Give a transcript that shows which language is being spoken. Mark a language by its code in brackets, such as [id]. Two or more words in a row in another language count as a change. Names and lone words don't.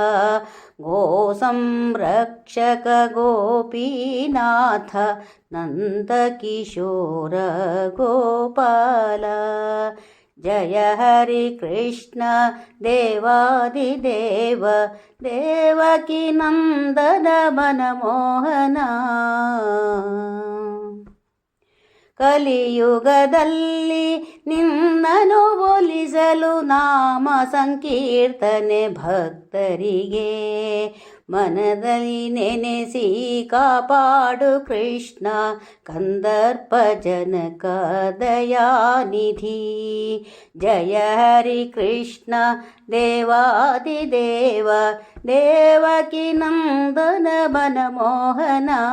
[sa] गोसंरक्षक गोपीनाथ नन्दकिशोर गोपाल जय हरि कृष्ण देवादिदेव देवकी नंदन मनमोहना [kn] ಕಲಿಯುಗದಲ್ಲಿ ನಿನ್ನನ್ನು ಒಲಿಸಲು ನಾಮ ಸಂಕೀರ್ತನೆ ಭಕ್ತರಿಗೆ ಮನದಲ್ಲಿ ನೆನೆಸಿ ಕಾಪಾಡು ಕೃಷ್ಣ ಕಂದರ್ಪ ಜನಕ ದಯಾನಿಧಿ ಜಯ ಹರಿ ಕೃಷ್ಣ ದೇವಾದಿದೇವ ದೇವಕಿ ನಂದನ ಮನಮೋಹನ